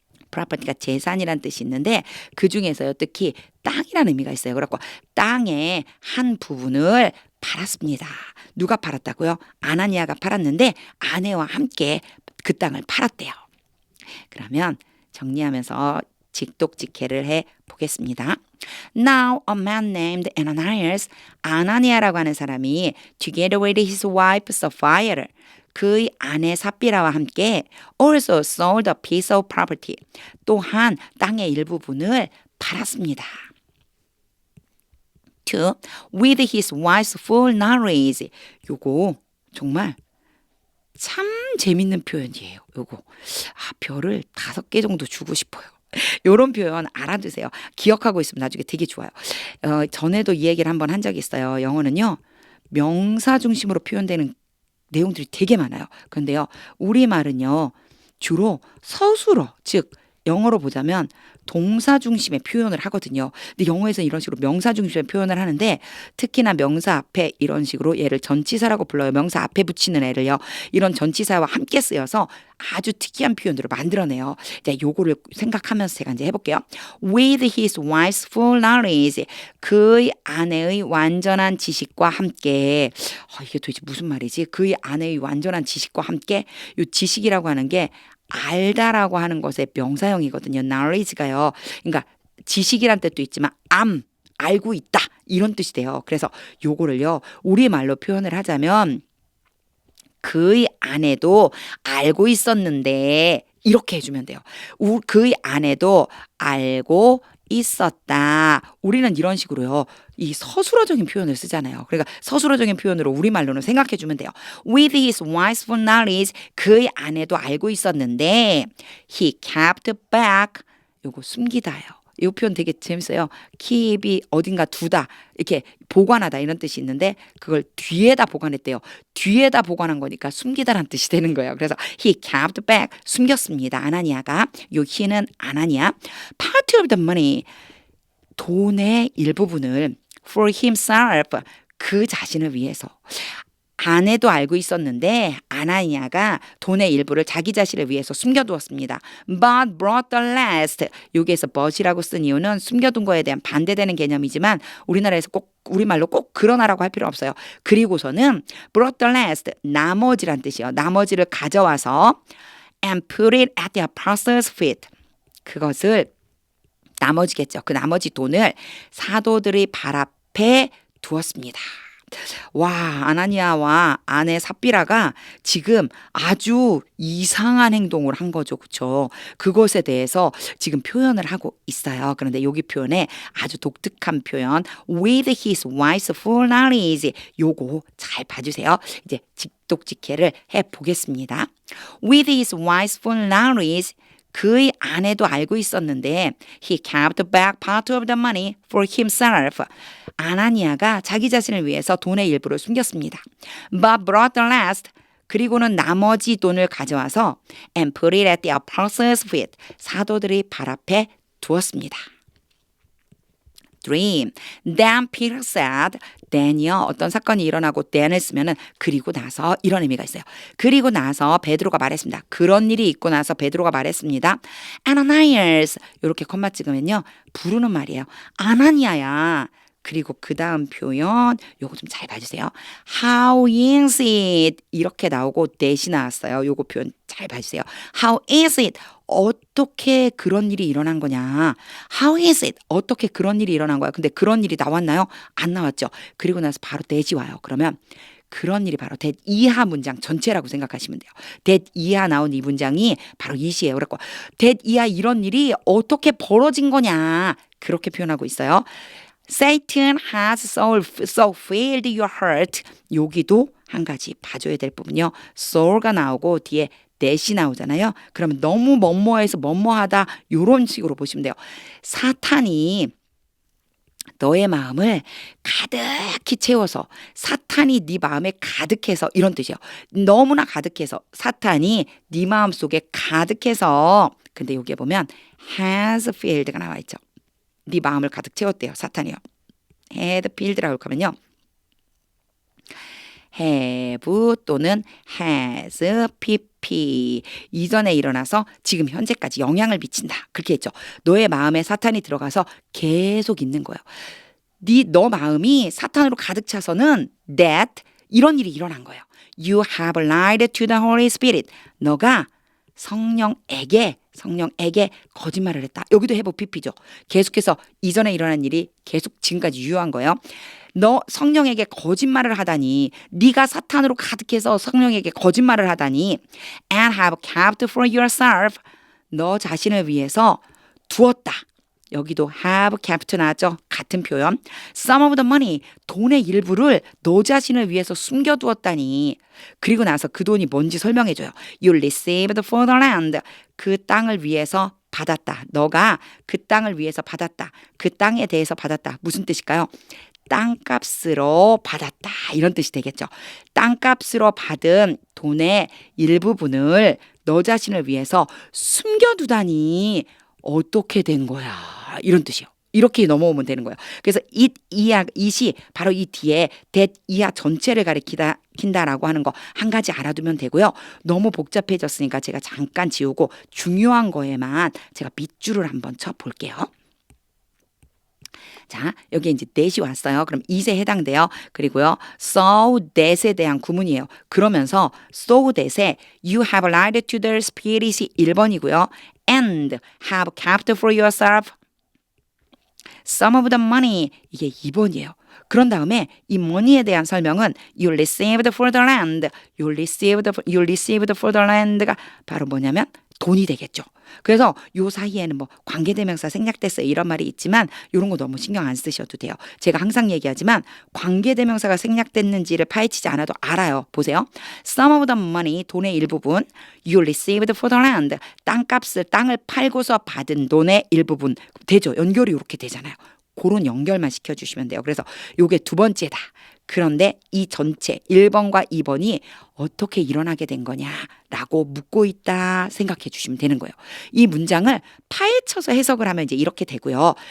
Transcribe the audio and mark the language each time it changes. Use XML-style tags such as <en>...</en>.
<ko>property가 재산이라는 뜻이 있는데 그 중에서요 특히 땅이라는 의미가 있어요. 그래서 땅의 한 부분을 팔았습니다. 누가 팔았다고요? 아나니아가 팔았는데 아내와 함께 그 땅을 팔았대요. 그러면 정리하면서 직독직해를 해 보겠습니다.</ko> <en>Now a man named Ananias,</en> <ko>아나니아라고 하는 사람이</ko> <en>together with his wife Sapphira</en> <ko>그의 아내 삽비라와 함께</ko> <en>also sold a piece of property.</en> <ko>또한 땅의 일부분을 팔았습니다. 2.</ko> <en>With his wife's full knowledge.</en> <ko>요거 정말 참 재밌는 표현이에요. 요거 별을 5개 정도 주고 싶어요. 요런 표현 알아두세요. 기억하고 있으면 나중에 되게 좋아요. 전에도 이 얘기를 한번 한 적이 있어요. 영어는요. 명사 중심으로 표현되는 내용들이 되게 많아요. 그런데요. 우리말은요. 주로 서술어, 즉 영어로 보자면 동사 중심의 표현을 하거든요. 근데 영어에서는 이런 식으로 명사 중심의 표현을 하는데 특히나 명사 앞에 이런 식으로 얘를 전치사라고 불러요. 명사 앞에 붙이는 애를요. 이런 전치사와 함께 쓰여서 아주 특이한 표현들을 만들어내요. 자, 요거를 생각하면서 제가 이제 해볼게요.</ko> <en>With his wife's full knowledge.</en> <ko>그의 아내의 완전한 지식과 함께. 이게 도대체 무슨 말이지? 그의 아내의 완전한 지식과 함께. 요 지식이라고 하는 게 알다라고 하는 것의 명사형이거든요. knowledge가요. 그러니까 지식이란 뜻도 있지만 알고 있다. 이런 뜻이 돼요. 그래서 요거를요 우리말로 표현을 하자면 그의 아내도 알고 있었는데 이렇게 해주면 돼요. 그의 아내도 알고 있었다. 우리는 이런 식으로요. 이 서술어적인 표현을 쓰잖아요. 그러니까 서술어적인 표현으로 우리말로는 생각해 주면 돼요.</ko> <en>With his wife's knowledge,</en> <ko>그의 아내도 알고 있었는데</ko> <en>he kept back,</en> <ko>요거 숨기다요. 이 표현 되게 재밌어요. keep이 어딘가 두다, 이렇게 보관하다 이런 뜻이 있는데 그걸 뒤에다 보관했대요. 뒤에다 보관한 거니까 숨기다란 뜻이 되는 거예요.</ko> <en>그래서 he kept back,</en> <ko>숨겼습니다. 아나니아가. 요 he는 아나니아.</ko> <en>Part of the money,</en> <ko>돈의 일부분을</ko> <en>for himself,</en> <ko>그 자신을 위해서. 아내도 알고 있었는데 아나니아가 돈의 일부를 자기 자신을 위해서 숨겨두었습니다.</ko> <en>But brought the rest.</en> <ko>여기에서 but이라고 쓴 이유는 숨겨둔 거에 대한 반대되는 개념이지만 우리나라에서 꼭 우리말로 꼭 그러나라고 할 필요 없어요. 그리고서는</ko> <en>brought the rest,</en> <ko>나머지란 뜻이에요. 나머지를 가져와서</ko> <en>and put it at the apostles' feet.</en> <ko>그것을 나머지겠죠. 그 나머지 돈을 사도들의 발 앞에 두었습니다. 와, 아나니아와 아내 삽비라가 지금 아주 이상한 행동을 한 거죠. 그렇죠? 그것에 대해서 지금 표현을 하고 있어요. 그런데 여기 표현에 아주 독특한 표현</ko> <en>with his wife's full knowledge,</en> <ko>요거 잘 봐주세요. 이제 직독직해를 해보겠습니다.</ko> <en>with his wife's full knowledge,</en> <ko>그의 아내도 알고 있었는데</ko> <en>he kept back part of the money for himself.</en> <ko>아나니아가 자기 자신을 위해서 돈의 일부를 숨겼습니다.</ko> <en>But brought the rest,</en> <ko>그리고는 나머지 돈을 가져와서</ko> <en>and put it at the apostles' feet,</en> <ko>사도들의 발 앞에 두었습니다.</ko> <en>dream. Then Peter said, then이요.</en> <ko>어떤 사건이 일어나고 then을 쓰면은 그리고 나서 이런 의미가 있어요. 그리고 나서 베드로가 말했습니다. 그런 일이 있고 나서 베드로가 말했습니다. Ananias. 이렇게 콤마 찍으면요. 부르는 말이에요. 아나니아야. 그리고 그 다음 표현 요거 좀 잘 봐주세요.</ko> <en>How is it?</en> <ko>이렇게 나오고 that이 나왔어요. 요거 표현 잘 봐주세요.</ko> <en>How is it?</en> <ko>어떻게 그런 일이 일어난 거냐?</ko> <en>How is it?</en> <ko>어떻게 그런 일이 일어난 거야? 근데 그런 일이 나왔나요? 안 나왔죠. 그리고 나서 바로 that이 와요. 그러면 그런 일이 바로 that 이하 문장 전체라고 생각하시면 돼요. that 이하 나온 이 문장이 바로 이시예요. 그래서 that 이하 이런 일이 어떻게 벌어진 거냐? 그렇게 표현하고 있어요.</ko> <en>Satan has so filled your heart.</en> <ko>여기도 한 가지 봐줘야 될 부분요. so가 나오고 뒤에 that이 나오잖아요. 그러면 너무 뭐뭐해서 뭐뭐하다 이런 식으로 보시면 돼요. 사탄이 너의 마음을 가득히 채워서 사탄이 네 마음에 가득해서 이런 뜻이에요. 너무나 가득해서 사탄이 네 마음 속에 가득해서 근데 여기에 보면 has filled가 나와 있죠. 네 마음을 가득 채웠대요. 사탄이요. had filled라고 하면요. have 또는 has pp 이전에 일어나서 지금 현재까지 영향을 미친다. 그렇게 했죠. 너의 마음에 사탄이 들어가서 계속 있는 거예요. 너 마음이 사탄으로 가득 차서는 that 이런 일이 일어난 거예요.</ko> <en>You have lied to the Holy Spirit.</en> <ko>너가 성령에게 거짓말을 했다. 여기도 have pp죠. 계속해서 이전에 일어난 일이 계속 지금까지 유효한 거예요. 너 성령에게 거짓말을 하다니, 네가 사탄으로 가득해서 성령에게 거짓말을 하다니,</ko> <en>and have kept for yourself,</en> <ko>너 자신을 위해서 두었다. 여기도 have kept 나왔죠. 같은 표현.</ko> <en>Some of the money,</en> <ko>돈의 일부를 너 자신을 위해서 숨겨두었다니. 그리고 나서 그 돈이 뭔지 설명해줘요.</ko> <en>You received for the land,</en> <ko>그 땅을 위해서 받았다. 너가 그 땅을 위해서 받았다. 그 땅에 대해서 받았다. 무슨 뜻일까요? 땅값으로 받았다. 이런 뜻이 되겠죠. 땅값으로 받은 돈의 일부분을 너 자신을 위해서 숨겨두다니 어떻게 된 거야? 이런 뜻이요. 이렇게 넘어오면 되는 거예요. 그래서 it이 바로 이 뒤에 that 이하 전체를 가리킨다라고 하는 거 한 가지 알아두면 되고요. 너무 복잡해졌으니까 제가 잠깐 지우고 중요한 거에만 제가 밑줄을 한번 쳐볼게요. 자, 여기 이제 that이 왔어요. 그럼 it에 해당돼요. 그리고요, so that에 대한 구문이에요. 그러면서</ko> <en>so that에 you have lied to the spirit이 1번이고요. and have kept for yourself some of the money</en> <ko>이게 2번이에요. 그런 다음에 이 money에 대한 설명은</ko> <en>you received for the land,</en> <ko>you received for the land가 바로 뭐냐면 돈이 되겠죠. 그래서 요 사이에는 뭐 관계대명사 생략됐어요 이런 말이 있지만 이런 거 너무 신경 안 쓰셔도 돼요. 제가 항상 얘기하지만 관계대명사가 생략됐는지를 파헤치지 않아도 알아요. 보세요.</ko> <en>Some of the money</en> <ko>돈의 일부분</ko> <en>you received for the land</en> <ko>땅을 팔고서 받은 돈의 일부분 되죠. 연결이 이렇게 되잖아요. 그런 연결만 시켜주시면 돼요. 그래서 요게 두 번째다. 그런데 이 전체 1번과 2번이 어떻게 일어나게 된 거냐라고 묻고 있다 생각해 주시면 되는 거예요. 이 문장을 파헤쳐서 해석을 하면 이제 이렇게 되고요.</ko>